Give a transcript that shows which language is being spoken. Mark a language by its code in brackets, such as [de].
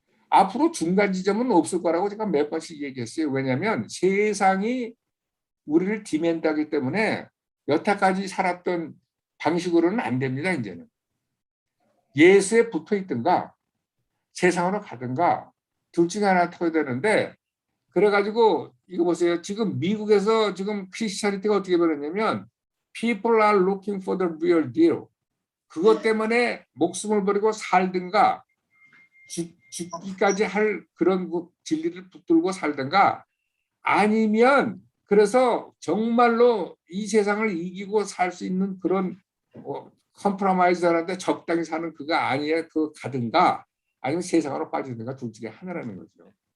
[ko] 앞으로 중간 지점은 없을 거라고 제가 몇 번씩 얘기했어요. 왜냐하면 세상이 우리를 디맨드하기 때문에 여태까지 살았던 방식으로는 안 됩니다. 이제는 예수에 붙어 있든가 세상으로 가든가 둘 중에 하나 타야 되는데 그래가지고 이거 보세요. 지금 미국에서 지금 크리스찬리티가 어떻게 변했냐면 [en] people are looking for the real deal. [ko] 그것 때문에 목숨을 버리고 살든가 죽기까지 할 그런 진리를 붙들고 살든가 아니면 그래서 정말로 이 세상을 이기고 살 수 있는 그런 컴프로마이즈하는데 적당히 사는 그가 아니야 그 가든가 아니면 세상으로 빠지든가 둘 중에 하나라는 거죠.